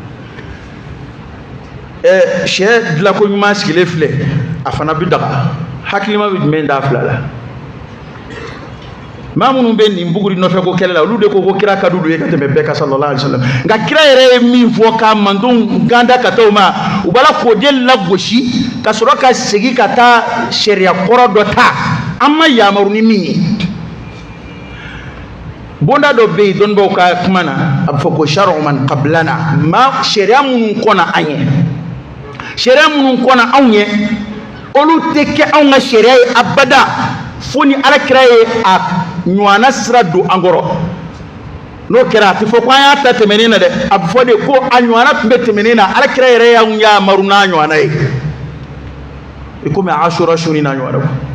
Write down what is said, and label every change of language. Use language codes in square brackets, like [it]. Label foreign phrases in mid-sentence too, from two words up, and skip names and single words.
[bm] sɛ dilanko ɲuman sigilen filɛ a fana bɛ daga hakilima bɛ jumɛn da a fila la maa minnu bɛ nin Buguri nɔfɛ ko kɛlɛ la olu de ko kira ka d'olu ye ka tɛmɛ bɛɛ kan [ar] صلى الله عليه وسلم [bm] nka kira yɛrɛ ye min fɔ ka mandenw ganda ka taa o ma u b'a la k'o de lagosi ka sɔrɔ ka segin ka taa sariya kɔrɔ dɔ ta an ma yamaru ni min ye bonda dɔ bɛ yen dɔnnibaaw ka kuma na a bɛ fɔ ko [ar] شرع من قبلنا [bm] sariya minnu kɔnna an ye sariya minnu kɔnna anw ye olu tɛ kɛ anw ka sariya ye abada fo ni alakira ye a ɲɔgɔnna sira don an kɔrɔ n'o kɛra a tɛ fɔ ko an y'a ta tɛmɛnen na dɛ a bɛ fɔ de ko a ɲɔgɔnna tun bɛ tɛmɛnen na alakira yɛrɛ y'anw yamaru n'a ɲɔgɔnna ye i komi Asura su n'a ɲɔgɔnna